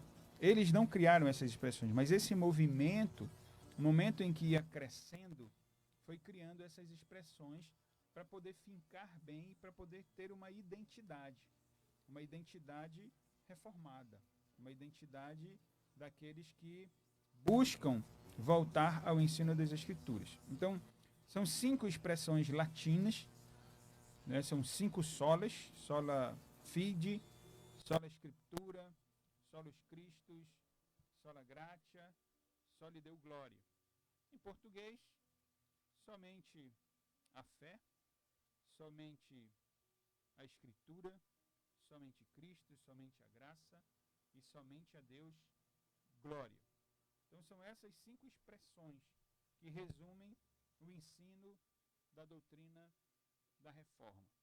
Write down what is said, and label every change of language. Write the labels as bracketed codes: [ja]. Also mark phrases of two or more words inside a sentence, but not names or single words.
[pt] Eles não criaram essas expressões, mas esse movimento, no momento em que ia crescendo, foi criando essas expressões para poder fincar bem e para poder ter uma identidade reformada, uma identidade daqueles que buscam voltar ao ensino das Escrituras. Então, são 5 expressões latinas, né? São 5 solas: [la] sola fide, sola scriptura, solus Christus, sola gratia, soli Deo gloria. [pt] Em português, somente a fé, somente a Escritura, somente Cristo, somente a graça e somente a Deus glória. Então são essas 5 expressões que resumem o ensino da doutrina da Reforma.